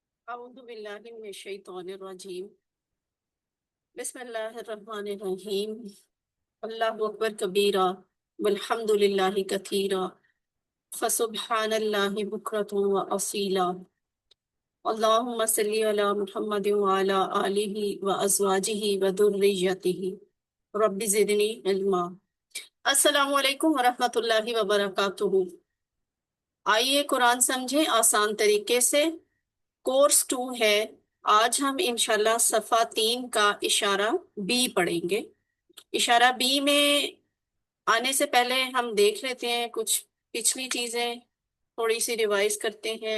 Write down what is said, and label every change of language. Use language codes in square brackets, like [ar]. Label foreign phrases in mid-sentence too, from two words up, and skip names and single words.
[ar] اعوذ باللہ من الشیطان الرجیم بسم اللہ الرحمن الرحیم اللہ اکبر کبیرہ والحمد للہ کثیرہ فسبحان اللہ بکرۃ و اصیلا اللہم صلی علی محمد وعلی آلہ و ازواجہ و ذریتہ رب زدنی علما۔ السلام علیکم ورحمۃ اللہ وبرکاتہ۔ [ur] آئیے قرآن سمجھیں آسان طریقے سے۔ کورس 2 ہے۔ آج ہم انشاءاللہ صفحہ 3 کا اشارہ بی پڑھیں گے۔ اشارہ بی میں آنے سے پہلے ہم دیکھ لیتے ہیں کچھ پچھلی چیزیں، تھوڑی سی ریوائز کرتے ہیں۔